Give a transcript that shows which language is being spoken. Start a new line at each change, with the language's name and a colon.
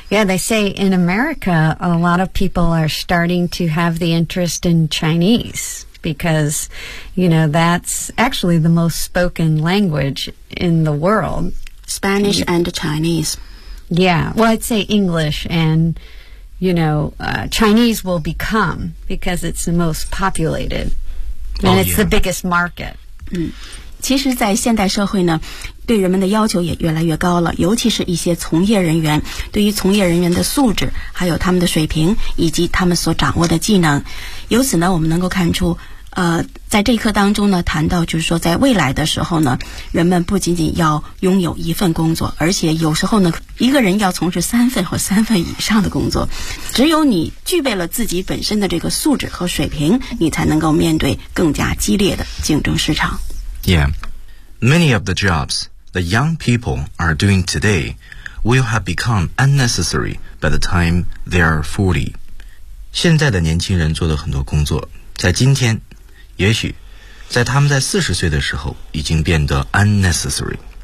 English: Yeah, they say in America, a lot of people are starting to have the interest in Chinese because, you know, that's actually the most spoken language in the world. Spanish and Chinese. Yeah, well, I'd say English and, you know, Chinese will become because it's the most populated and it's the biggest market.
Chinese: 其实在现代社会呢，对人们的要求也越来越高了，尤其是一些从业人员，对于从业人员的素质，还有他们的水平，以及他们所掌握的技能。由此呢，我们能够看出在这一课当中呢，谈到就是说在未来的时候呢，人们不仅仅要拥有一份工作，而且有时候呢，一个人要从事三份或三份以上的工作。只有你具备了自己本身的这个素质和水平，你才能够面对更加激烈的竞争市场。
English: Yeah, many of the jobs the young people are doing today will have become unnecessary by the time they are 40.
Chinese: 现在的年轻人做的很多工作在今天也许在他们在40岁的时候已经变得 unnecessary.